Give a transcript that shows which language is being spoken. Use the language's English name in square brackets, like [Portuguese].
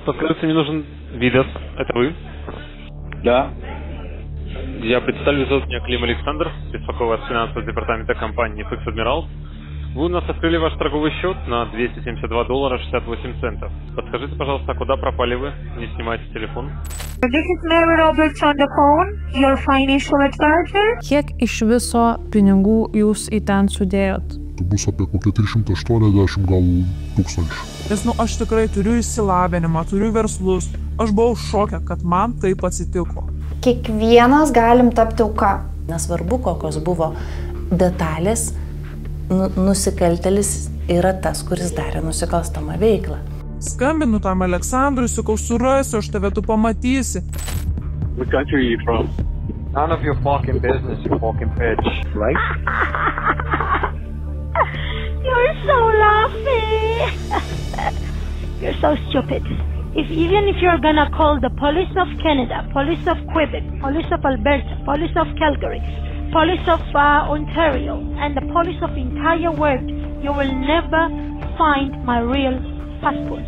[Russian] Подскажите, мне нужен Видас. Это вы? Да. Я представлю, зовут меня Клим Александр, беспокою вас финансового департамента компании FX Admiral. Вы у нас открыли ваш торговый счет на $272.68. Подскажите, пожалуйста, куда пропали вы? Не снимайте телефон. [English] This is Mary Roberts on the phone, your financial advisor. [Lithuanian] Kiek iš viso pinigų jūs į ten sudėjot? Tai bus apie kokie 380 gal tūkstančių. Nes, aš tikrai turiu išsilavinimą, turiu verslus. Aš buvau šoke, kad man taip atsitiko. Kiekvienas galim tapti auka. Nesvarbu, kokios buvo detalės, nusikaltėlis yra tas, kuris darė nusikalstamą veiklą. Skambinu tam Aleksandrui, sakau, surasiu, aš tave tu pamatysi. [English] What country are you from? None of your fucking business, you fucking bitch. Right? You're so laughing. You're so stupid. Even if you're gonna call the police of Canada, police of Quebec, police of Alberta, police of Calgary, police of Ontario, and the police of entire world, you will never find my real passport.